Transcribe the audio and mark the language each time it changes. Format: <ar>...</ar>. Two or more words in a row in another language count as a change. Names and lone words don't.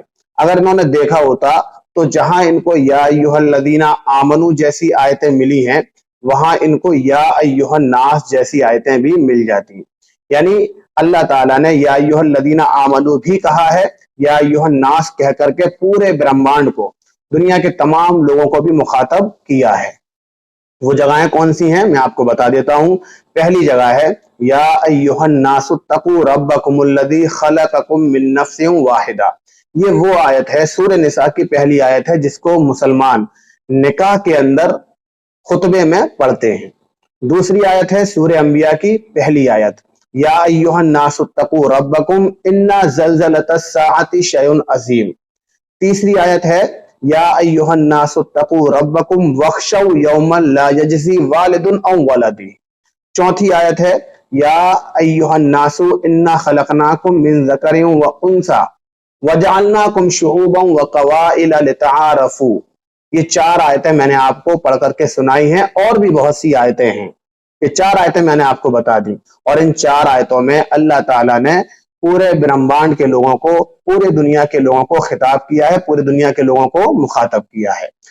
<hi>अगर इन्होंने देखा होता तो जहां इनको</hi> <ar>يا أيها الذين آمنوا</ar> <hi>जैसी आयतें मिली हैं, वहां इनको</hi> <ar>يا أيها الناس</ar> <hi>जैसी आयतें भी मिल जाती। यानी</hi> <ar>الله تعالى</ar> <hi>ने</hi> <ar>يا أيها الذين آمنوا</ar> <hi>भी कहा है,</hi> <ar>يا أيها الناس</ar> <hi>कह करके पूरे ब्रह्मांड को, दुनिया के तमाम लोगों को भी मुखातब किया है। वो जगहें कौन सी हैं मैं आपको बता देता हूं। पहली जगह है</hi> <ar>يا أيها الناس اتقوا ربكم الذي خلقكم من نفس واحدة.</ar> <hi>ये वो आयत है, सूरह निसा की पहली आयत है, जिसको मुसलमान निकाह के अंदर खुतबे में पढ़ते हैं। दूसरी आयत है सूरह अंबिया की पहली आयत,</hi> <ar>يا أيها الناس اتقوا ربكم إن زلزلة الساعة شيء عظيم.</ar> <hi>तीसरी आयत है</hi> <ar>يا أيها الناس اتقوا ربكم واخشوا يوما لا يجزي والد عن ولده.</ar> <hi>चौथी आयत है</hi> <ar>يا أيها الناس إنا خلقناكم من ذكر وأنثى وجعلناكم شعوبا وقبائل لتعارفوا.</ar> <hi>ये चार आयतें मैंने आपको पढ़ करके सुनाई हैं, और भी बहुत सी आयतें हैं। ये चार आयतें मैंने आपको बता दी, और इन चार आयतों में</hi> <ar>الله تعالى</ar> <hi>ने पूरे ब्रह्मांड के लोगों को, पूरे दुनिया के लोगों को खिताब किया है, पूरी दुनिया के लोगों को मुखातब किया है।</hi>